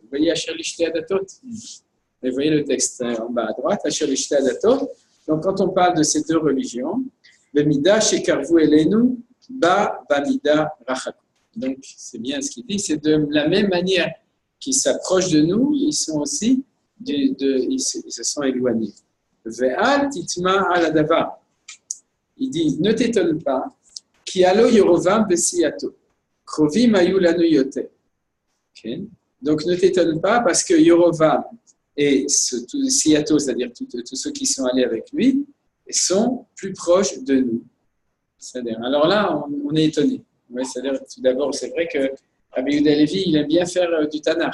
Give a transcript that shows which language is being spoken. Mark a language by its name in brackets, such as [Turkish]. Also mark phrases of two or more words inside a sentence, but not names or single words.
[French] Vous voyez [Hebrew] אשר לשתי הדתות? [French] Vous voyez le texte en bas à droite, [Hebrew] אשר לשתי הדתות. [French] Donc, quand on parle de ces deux religions, [Hebrew] במידה שקרבו אלינו, במידה רחקו. [French] Donc, c'est bien ce qu'il dit, c'est de la même manière qui s'approchent de nous, ils sont aussi, ils se sont éloignés. [Hebrew] ואל תתמה על דבר. [French] Il dit, ne t'étonne pas, [Hebrew] כי אלו ירבעם בסיעתו, קרובים היו לנו יותר. [French] Donc, ne t'étonne pas parce que Yerovam et Siyato, c'est-à-dire tous ceux qui sont allés avec lui, sont plus proches de nous. C'est-à-dire, alors là, on est étonné. Ouais, c'est-à-dire, tout d'abord, c'est vrai que Rabbi Yehuda Halevi, il aime bien faire du Tanakh.